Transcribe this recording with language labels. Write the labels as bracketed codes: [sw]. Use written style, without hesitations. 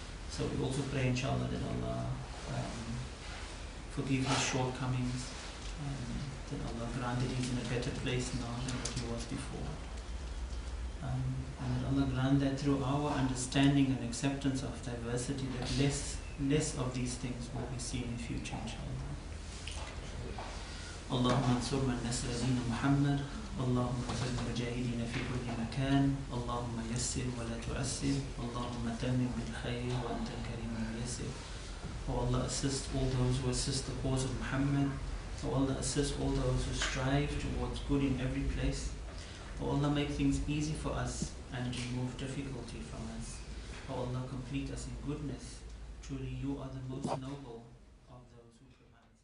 [en] So we also pray, inshallah, that Allah forgive his shortcomings, that Allah grant that he's in a better place now than what he was before. And that Allah grant that through our understanding and acceptance of diversity, that less of these things will be seen in future, inshallah. [ar] اللهم انصر من نصر دين محمد اللهم انصر المجاهدين في كل مكان اللهم يسر ولا تعسر اللهم تمم بالخير وأنت الكريم الميسر. [en] Oh Allah, assist all those who assist the cause of Muhammad. Oh Allah, assist all those who strive towards good in every place. Oh Allah, make things easy for us and remove difficulty from us. Oh Allah, complete us in goodness. Truly you are the most noble of those who provide.